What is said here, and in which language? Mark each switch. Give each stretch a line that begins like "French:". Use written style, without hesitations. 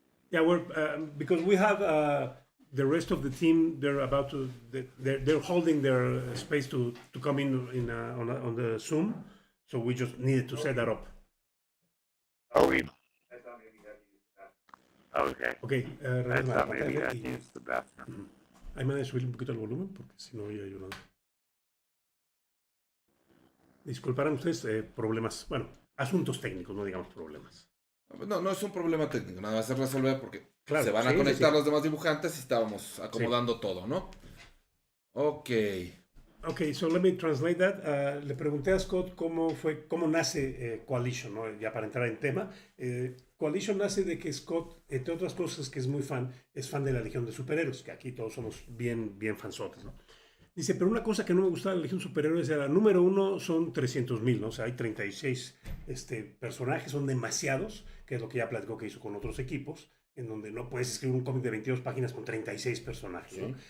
English: Yeah, we're because we have the rest of the team. They're about to. They're holding their space to come in on the Zoom. So we just needed to set that up. Oh, we. I thought maybe you had to use the bathroom. Okay. Okay. I thought maybe you had to use the bathroom.
Spanish: Ahí me voy a subir un poquito el volumen porque si no oía yo nada. Disculparán ustedes problemas, bueno, asuntos técnicos, no digamos problemas. No es un problema técnico, nada más se resolver porque claro, se van a conectar los demás dibujantes y estábamos acomodando todo, ¿no?
English: Ok. Ok, so let me translate that.
Spanish: Le pregunté a Scott cómo nace Coalition, ¿no? Ya para entrar en tema. Coalition nace de que Scott, entre otras cosas que es muy fan, es fan de la Legión de Superhéroes, que aquí todos somos bien fansotes, ¿no? Dice, pero una cosa que no me gustaba de la Legión de Superhéroes era, número uno, son 300,000, ¿no? O sea, hay 36 personajes, son demasiados, que es lo que ya platicó que hizo con otros equipos, en donde no puedes escribir un cómic de 22 páginas con 36 personajes, ¿no?